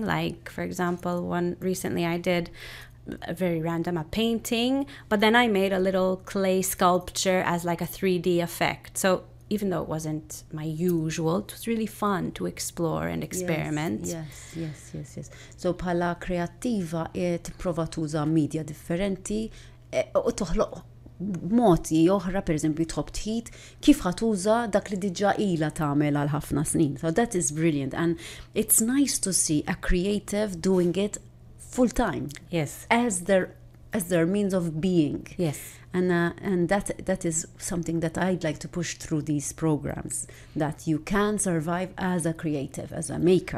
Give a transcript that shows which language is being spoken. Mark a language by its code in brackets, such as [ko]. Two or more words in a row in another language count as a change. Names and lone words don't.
[en] Like, for example, one recently I did a very random, a painting, but then I made a little clay sculpture as like a 3D effect. So even though it wasn't my usual, it was really fun to explore and experiment. Yes. [mt] So bħala kreattiva tipprova tuża media differenti u toħloq moti oħra, per eżempju tħobb tħid kif ħatuża dak li diġà ilha tagħmel għal ħafna snin. [en] So that is brilliant, and it's nice to see a creative doing it full time. Yes. As their means of being. Yes. And that is something that I'd like to push through these programs, that you can survive as a creative, as a maker.